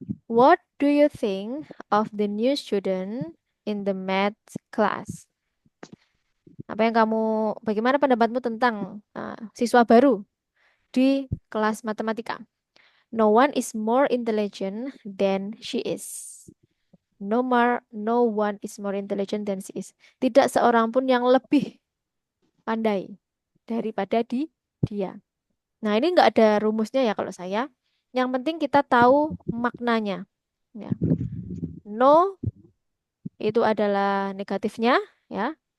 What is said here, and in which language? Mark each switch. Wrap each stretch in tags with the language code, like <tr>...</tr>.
<en>What do you think of the new student in the math class?</en> <id>Apa yang kamu, bagaimana pendapatmu tentang siswa baru di kelas matematika?</id> <en>No one is more intelligent than she is. No one is more intelligent than she is.</en> <id>Tidak seorang pun yang lebih pandai daripada dia. Nah, ini nggak ada rumusnya ya kalau saya. Yang penting kita tahu maknanya. Ya. No itu adalah negatifnya, ya.</id>